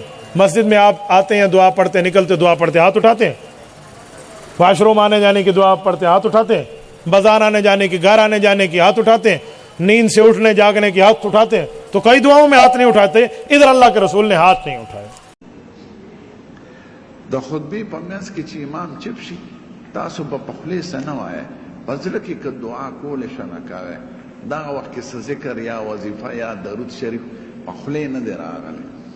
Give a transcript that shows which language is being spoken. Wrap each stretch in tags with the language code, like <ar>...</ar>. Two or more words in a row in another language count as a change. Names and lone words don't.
<ur>مسجد میں آپ آتے ہیں، دعا پڑھتے، نکلتے دعا پڑھتے، ہاتھ اٹھاتے ہیں۔ واش روم آنے جانے کی دعا پڑھتے، ہاتھ اٹھاتے ہیں۔ بازار آنے جانے کی، گھر آنے جانے کی، ہاتھ اٹھاتے ہیں۔ نیند سے اٹھنے جاگنے کی، ہاتھ اٹھاتے ہیں۔ تو کئی دعاؤں میں ہاتھ نہیں اٹھاتے، ادھر اللہ کے رسول نے ہاتھ نہیں اٹھائے۔</ur> <ps>د خطبې په منځ کې چې امام چپ شي تاسو به په خولې څه نه وایئ، په زړه کې که دعا کولی شه نه کوئ. دغه وخت کې څه ذکر یا وظیفه یا درود شریف په خولې نه دی راغلی.</ps>